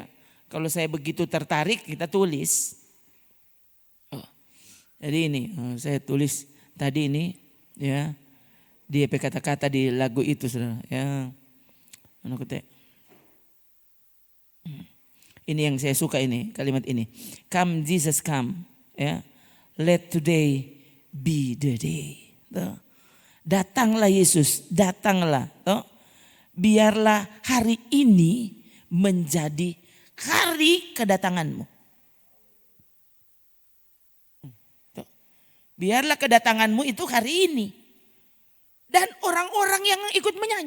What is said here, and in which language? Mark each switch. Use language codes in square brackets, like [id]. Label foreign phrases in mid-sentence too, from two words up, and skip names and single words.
[id] Kalau saya begitu tertarik kita tulis. Jadi ini saya tulis tadi ini ya. Di kata-kata di lagu itu saudara ya. Ini yang saya suka ini kalimat ini. [en] Come Jesus come ya. Let today be the day. [id] Tuh. Datanglah Yesus, datanglah. Tuh. Biarlah hari ini menjadi hari kedatanganmu. Tuh. Biarlah kedatanganmu itu hari ini. Dan orang-orang yang ikut menyanyi.